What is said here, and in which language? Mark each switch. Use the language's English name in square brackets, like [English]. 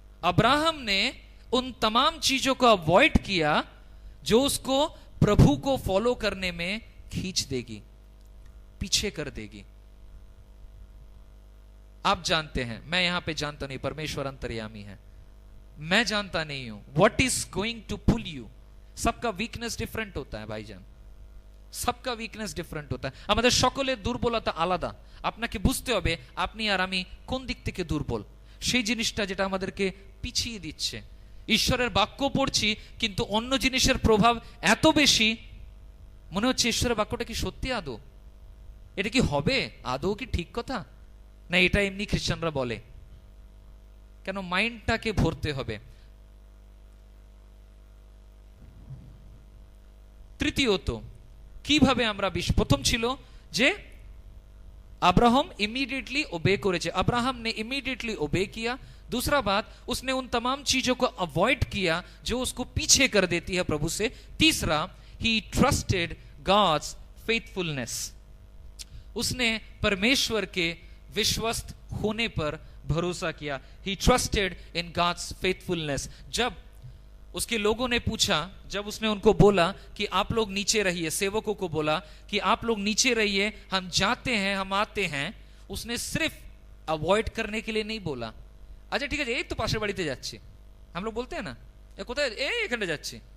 [Hindi] Abraham ने उन तमाम चीजों को अवॉइड किया जो उसको प्रभु को फॉलो करने में खींच देगी, पीछे कर देगी। आप जानते हैं, मैं यहां पे जानता नहीं, परमेश्वर अंतर्यामी है, मैं जानता नहीं हूं [English] What is going to pull you. [Hindi] सबका वीकनेस डिफरेंट होता है भाईजान, सबका वीकनेस डिफरेंट होता है। [Bangla] আমাদের সকলের দুর্বলতা আলাদা। আপনাকে বুঝতে হবে আপনি আর আমি কোন দিক থেকে দুর্বল, সেই জিনিসটা যেটা আমাদেরকে পিছিয়ে দিচ্ছে। ঈশ্বরের বাক্য পড়ছি কিন্তু অন্য জিনিসের প্রভাব এত বেশি, মনে হচ্ছে ঈশ্বরের বাক্যটা কি সত্যি আদৌ? এটা কি হবে আদৌ? কি ঠিক কথা না এটা এমনি খ্রিস্টানরা বলে? কেন মাইন্ডটাকে ভরতে হবে। তৃতীয়ত কিভাবে আমরা প্রথম ছিল যে [Hindi] अब्राहम इमीडिएटली ओबे करेছে, अब्राहम ने इमीडिएटली ओबे किया। दूसरा बात, उसने उन तमाम चीजों को अवॉइड किया जो उसको पीछे कर देती है प्रभु से। तीसरा, [English] he trusted God's faithfulness, [Hindi] उसने परमेश्वर के विश्वस्त होने पर भरोसा किया. [English] He trusted in God's faithfulness. [Hindi] जब उसके लोगों ने पूछा, जब उसने उनको बोला कि आप लोग नीचे रहिए, सेवकों को बोला कि आप लोग नीचे रहिए, हम जाते हैं, हम आते हैं, उसने सिर्फ अवॉइड करने के लिए नहीं बोला, अच्छा ठीक है एक तो [Bangla] पाশের বাড়িতে যাচ্ছি, [Hindi] हम लोग बोलते हैं ना [Bangla] কোথায় এখানে যাচ্ছি.